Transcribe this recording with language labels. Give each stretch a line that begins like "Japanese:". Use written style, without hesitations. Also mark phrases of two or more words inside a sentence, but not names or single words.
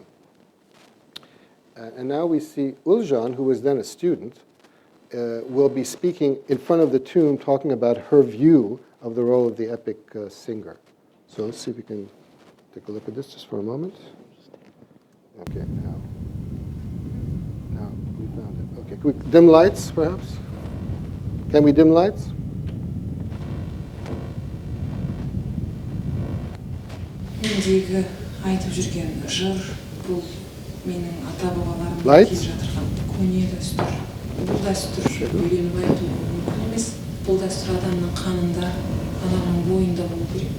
English: And now we see Uljan, who was then a student, will be speaking in front of the tomb, talking about her view of the role of the epic singer. So let's see if we can take a look at this just for a moment. Okay, now we found it. Okay, can we dim lights, perhaps? Can we dim lights?
Kazakh: Мендегі айтып жүрген жыр бұл менің ата-бабаларым келе жатырған көне дәстүр. Бұл дәстүр үйреніп айту мүмкін емес. Бұл дәстүр адамның қанында, адамның бойында болу керек.